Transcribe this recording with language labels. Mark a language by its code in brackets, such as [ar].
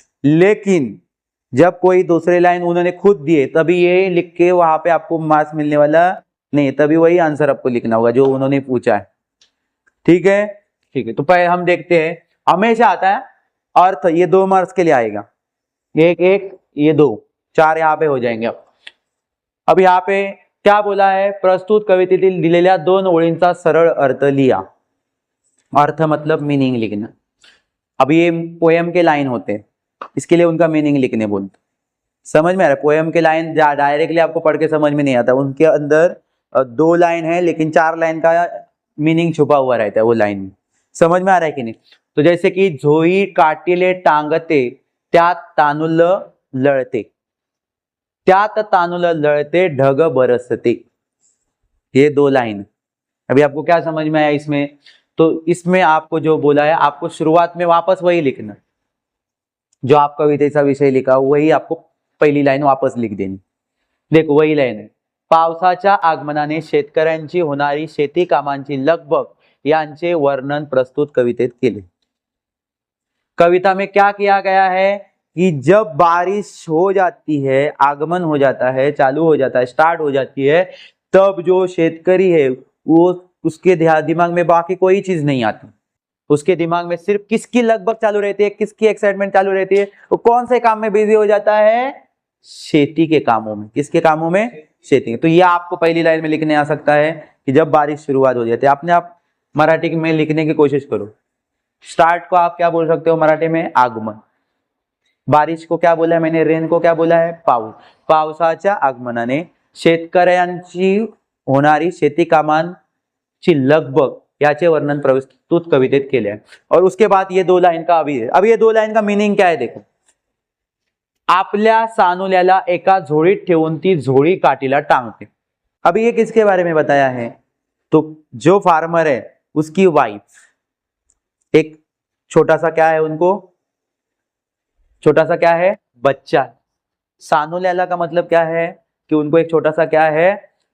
[hi] लेकिन जब कोई दूसरे लाइन उन्होंने खुद दिए तभी ये लिख के वहां पे आपको मार्क्स मिलने वाला नहीं, तभी वही आंसर आपको लिखना होगा जो उन्होंने पूछा है। ठीक है, ठीक है। तो पहले हम देखते हैं, हमेशा आता है अर्थ, ये 2 मार्क्स के लिए आएगा, 1-1 ये 2, 4 यहाँ पे हो जाएंगे। अब यहाँ पे क्या बोला है, [mr] प्रस्तुत कवितेतील दिलेल्या 2 ओळींचा सरळ अर्थ लिहा। [hi] अर्थ मतलब मीनिंग लिखना। अब ये पोएम के लाइन होते हैं, इसके लिए उनका मीनिंग लिखने बोलते। समझ में आ रहा है? पोएम के लाइन डायरेक्टली आपको पढ़ के समझ में नहीं आता, उनके अंदर 2 लाइन है लेकिन 4 लाइन का मीनिंग छुपा हुआ रहता है वो लाइन में। समझ में आ रहा है कि नहीं? तो जैसे कि [mr] झोई काटिले टांगते त्यात तानुल लळते, त्यात तानुल लळते ढग बरसते, [hi] ये 2 लाइन। अभी आपको क्या समझ में आया इसमें? तो इसमें आपको जो बोला है आपको शुरुआत में वापस वही लिखना, जो आप कवितेचा विषय लिखा वही आपको पहली लाइन वापस लिख देनी। देखो वही लाइन है, [mr] पावसाच्या आगमनाने शेतकऱ्यांची होणारी शेती कामांची लगबग यांचे वर्णन प्रस्तुत कवितेत केले। [hi] कविता में क्या किया गया है कि जब बारिश हो जाती है, आगमन हो जाता है, चालू हो जाता है, स्टार्ट हो जाती है, तब जो शेतकरी है वो उसके दिमाग में बाकी कोई चीज नहीं आती, उसके दिमाग में सिर्फ किसकी लगबग चालू रहती है, किसकी एक्साइटमेंट चालू रहती है, वो कौन से काम में बिजी हो जाता है, खेती के कामों में। किसके कामों में? खेती। तो ये आपको पहली लाइन में लिखने आ सकता है कि जब बारिश शुरुआत हो जाती है। अपने आप मराठी में लिखने की कोशिश करो। स्टार्ट को आप क्या बोल सकते हो मराठी में? आगमन। बारिश को क्या बोला है मैंने? रेन को क्या बोला है? पाऊस। [mr] पावसाच्या आगमनाने शेतकऱ्यांची होणारी शेती कामांची लगबग याचे वर्णन प्रस्तुत कवितेत केले आहे। [hi] और उसके बाद ये 2 लाइन का अभी है। अब ये 2 लाइन का मीनिंग क्या है देखो, [mr] आपल्या सानुल्याला एका झोळीत ठेवून ती झोळी काठीला टांगते। [hi] अभी ये किसके बारे में बताया है? तो जो फार्मर है उसकी वाइफ, एक छोटा सा क्या है उनको, छोटा सा क्या है? बच्चा। सानुल्याला का मतलब क्या है कि उनको एक छोटा सा क्या है?